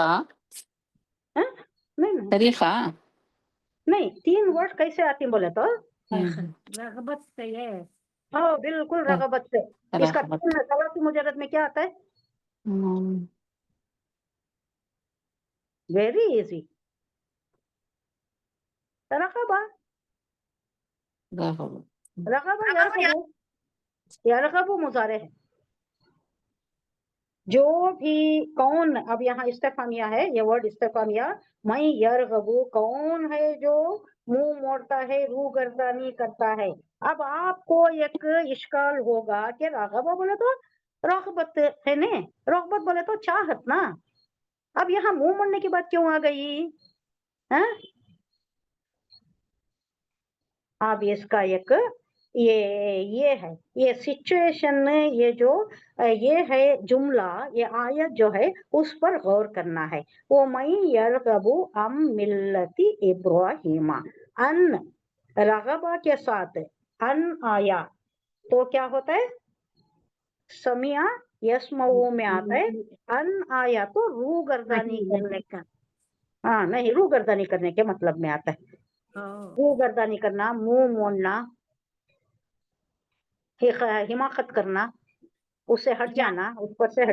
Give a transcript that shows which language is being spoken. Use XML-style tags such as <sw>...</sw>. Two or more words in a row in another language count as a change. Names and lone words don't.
<ur>ہاں؟ نہیں طریقہ نہیں، 3 ورڈ کیسے آتی ہیں بولے تو? رغبت سے ہے. ہاں بالکل، رغبت سے۔ اسکا رغبت. 3 ثلاثی مجرد میں کیا آتا ہے?</ur> <en>very easy,</en> <ur>رغبا.</ur> <ar>رغب يرغب، يرغب</ar> <ur>مضارع ہے. جو بھی کون، اب یہاں استفہامیہ ہے، یہ ورڈ استفہامیہ,</ur> <ar>من يرغب,</ar> <ur>کون ہے جو منہ موڑتا ہے، روگردانی کرتا ہے. اب آپکو ایک اشکال ہوگا کہ رغبا بولے تو رغبت ہے نے، رغبت بولے تو چاہت نا، اب یہاں منہ موڑنے کی بات کیوں آ گئی? ہے اب اسکا ایک یہ ہے، یہ سچویشن، یہ جو یہ ہے جملہ، یہ آیت جو ہے اس پر غور کرنا ہے. وہ</ur> <ar>من يرغب عن ملة إبراهيم، عن,</ar> <ur>رغبا کے ساتھ عن آیا تو کیا ہوتا ہے?</ur> <ar>سمع يسمع</ar> <ur>میں آتا ہے، عن آیا تو روگردانی کرنے کا، ہاں نہیں، روگردانی کرنے کے مطلب میں آتا ہے. روگردانی کرنا، منہ موڑنا، حماقت کرنا، اس سے ہٹ جانا، اس پر سے ہٹ</ur>